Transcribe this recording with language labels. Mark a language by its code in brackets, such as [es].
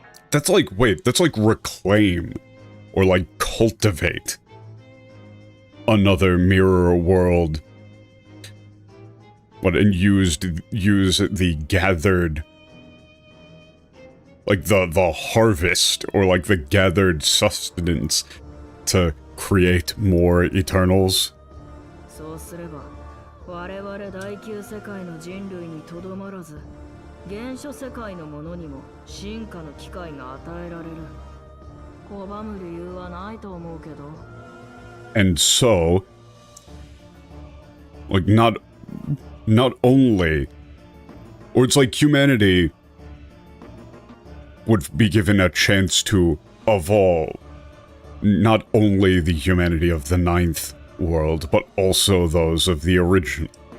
[en] That's like, wait, that's like reclaim, or like cultivate another mirror world. And use the gathered, like the harvest, or like the gathered sustenance to create more Eternals. [ja] そうすれば、我々第9世界の人類にとどまらず、原初世界のものにも進化の機会が与えられる。拒む理由はないと思うけど。 [en] And so, like not only, or it's like humanity would be given a chance to evolve. Not only the humanity of the ninth world, but also those of the original.